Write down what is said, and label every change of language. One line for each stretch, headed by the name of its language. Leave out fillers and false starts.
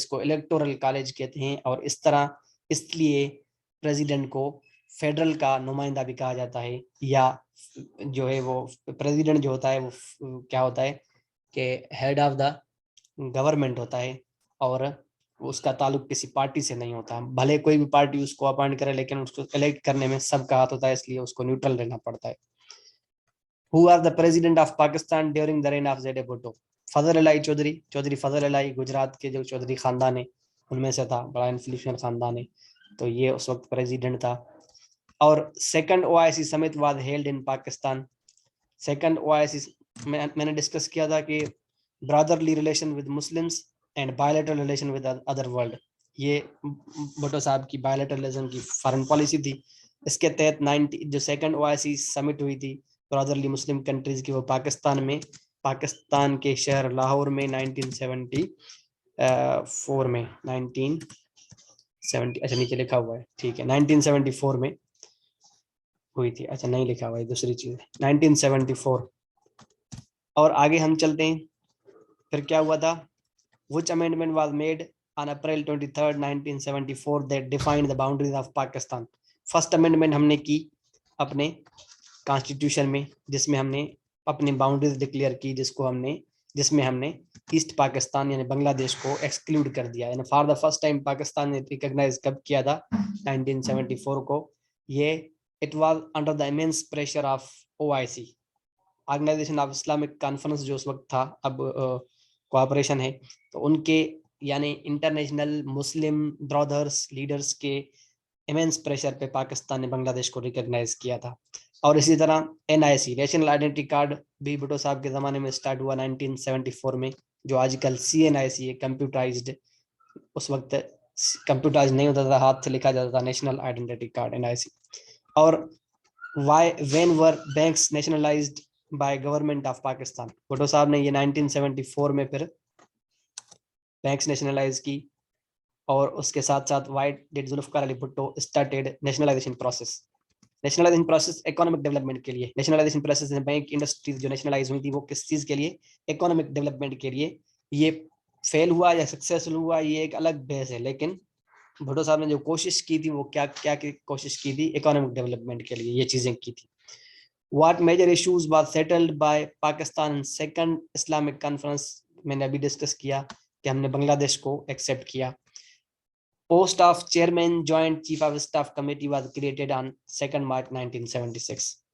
Urdu: اس کو electoral college کہتے ہیں, اور اس لیے پریزیڈنٹ کو فیڈرل کا نمائندہ بھی کہا جاتا ہے, یا جو ہے وہ پریزیڈنٹ جو ہوتا ہے وہ کیا ہوتا ہے کہ ہیڈ آف دا گورنمنٹ ہوتا ہے, اور اس کا تعلق کسی پارٹی سے نہیں ہوتا. بھلے کوئی بھی پارٹی اس کو اپوائنٹ کرے, لیکن اس کو الیکٹ کرنے میں سب کا ہاتھ ہوتا ہے, اس لیے اس کو نیوٹرل رہنا پڑتا ہے.
English: Who was the president of Pakistan during the reign of Z.A.
Urdu: Bhutto? فضل الہی چودھری. چودھری فضل الہی گجرات کے جو چودھری خاندان ہے ان میں سے تھا, بڑا انفلوئنشل خاندان ہے, تو یہ اس وقت پریزیڈنٹ تھا.
English: اور second OIC summit was held in Pakistan. Second OIC
Urdu: میں نے ڈسکس کیا تھا کہ
English: Brotherly relation with Muslims and bilateral relation with other world.
Urdu: یہ بھٹو صاحب کی بائیلیٹرلزم کی فارن پالیسی تھی. اس کے تحت جو سیکنڈ OIC سمٹ ہوئی تھی برادرلی مسلم کنٹریز کی, وہ پاکستان کے شہر لاہور میں 1974 میں 1970 اچھا نیچے لکھا ہوا ہے, ٹھیک ہے 1974 میں ہوئی تھی. اچھا نہیں لکھا ہوا ہے, دوسری چیز 1974. اور آگے ہم چلتے ہیں, پھر کیا ہوا تھا.
English: Which amendment was made on April 23rd 1974 that defined the boundaries of Pakistan.
Urdu: First amendment ہم نے کی اپنے کانسٹیٹیوشن میں, جس میں ہم نے اپنی باؤنڈریز ڈکلیئر کی, جس میں ہم نے ایسٹ پاکستان یعنی بنگلہ دیش کو ایکسکلوڈ کر دیا. یعنی
English: for the first time
Urdu: Pakistan نے ریکگنائز کب کیا تھا, 1974 کو. یہ
English: it was under the immense pressure of OIC,
Urdu: organization of Islamic conference, جو اس وقت تھا, اب کوآپریشن ہے, تو ان کے یعنی انٹرنیشنل مسلم برادرز لیڈرز کے امیمنس پریشر پہ پاکستان نے بنگلہ دیش کو ریکگنائز کیا تھا. اور اسی طرح NIC نیشنل آئیڈینٹی کارڈ بھی بھٹو صاحب کے زمانے میں اسٹارٹ ہوا 1974 میں, جو آج کل CNIC ہے, کمپیوٹرائزڈ. اس وقت کمپیوٹرائز نہیں ہوتا تھا, ہاتھ سے لکھا جاتا تھا نیشنل آئیڈینٹی کارڈ NIC.
English: اور when were banks nationalized by government of Pakistan?
Urdu: Bhutto صاحب نے یہ 1974 میں پھر بینکس نیشنلائز کی, اور اس کے ساتھ ساتھ
English: why did Zulfikar Ali Bhutto started nationalization process.
Urdu: Nationalisation process economic development کے لیے. نیشنلائزیشن پروسیس بینک انڈسٹریز جو نیشنلائز ہوئی تھی وہ کس چیز کے لیے, اکنامک ڈیولپمنٹ کے لیے. یہ فیل ہوا یا سکسیسفل ہوا یہ ایک الگ بحث ہے, لیکن بھٹو صاحب نے جو کوشش کی تھی وہ کیا کوشش کی تھی, اکنامک ڈیولپمنٹ کے لیے یہ چیزیں کی تھی.
English: what major issues was settled by Pakistan second Islamic conference,
Urdu: میں نے ابھی ڈسکس کیا کہ ہم نے بنگلہ دیش کو ایکسیپٹ کیا.
English: Post of Chairman Joint Chief of Staff Committee was created on 2nd March 1976.